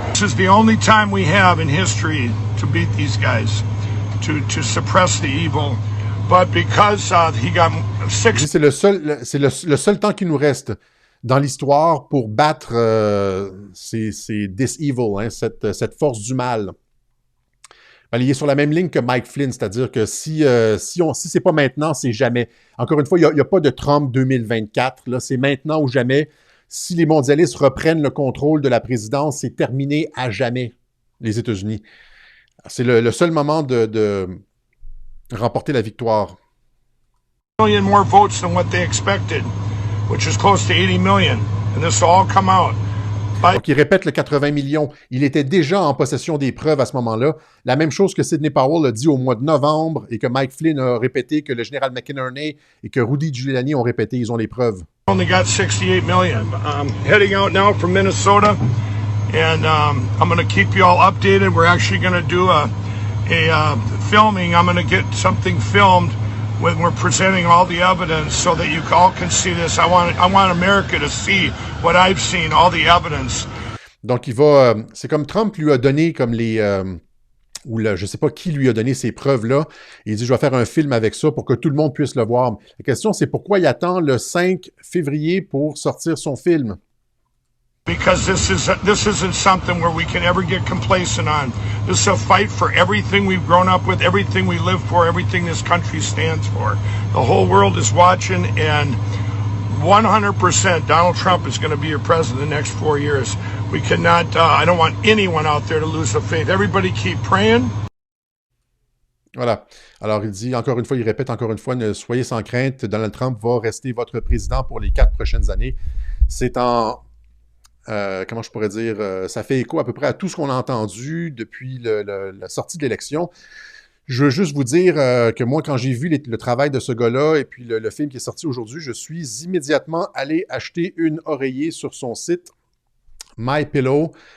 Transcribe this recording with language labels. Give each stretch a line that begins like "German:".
English: This is the only time we have in history to beat these guys, to suppress the evil. But because he got 6...
French: C'est le seul temps qu'il nous reste dans l'histoire pour battre
English: this evil,
French: hein, cette force du mal. Ben, il est sur la même ligne que Mike Flynn, c'est-à-dire que si c'est pas maintenant, c'est jamais. Encore une fois, il n'y a pas de Trump 2024, là, c'est maintenant ou jamais. Si les mondialistes reprennent le contrôle de la présidence, c'est terminé à jamais, les États-Unis. C'est le seul moment de remporter la victoire.
English: Million more votes than what they expected, which is close to 80 million, and this will all come out.
French: Donc, il répète le 80 millions. Il était déjà en possession des preuves à ce moment-là. La même chose que Sidney Powell a dit au mois de novembre et que Mike Flynn a répété, que le général McInerney et que Rudy Giuliani ont répété. Ils ont les preuves.
English: Only got 68 million. Heading out now from Minnesota, and I'm going to keep you all updated. We're actually going to do a filming. I'm going to get something filmed when we're presenting all the evidence so that you all can see this. I want America to see what I've seen, all the evidence.
French: Donc, c'est comme Trump lui a donné comme je sais pas qui lui a donné ces preuves-là. Il dit, je vais faire un film avec ça pour que tout le monde puisse le voir. La question, c'est pourquoi il attend le 5 février pour sortir son film?
English: Because this isn't something where we can ever get complacent on. This is a fight for everything we've grown up with, everything we live for, everything this country stands for. The whole world is watching, and 100% Donald Trump is going to be your president the next 4 years. We cannot, I don't want anyone out there to lose the faith. Everybody keep praying.
French: Voilà. Alors, il dit, encore une fois, il répète encore une fois, ne soyez sans crainte, Donald Trump va rester votre président pour les 4 prochaines années. C'est en... comment je pourrais dire? Ça fait écho à peu près à tout ce qu'on a entendu depuis la sortie de l'élection. Je veux juste vous dire que moi, quand j'ai vu le travail de ce gars-là et puis le film qui est sorti aujourd'hui, je suis immédiatement allé acheter une oreiller sur son site MyPillow.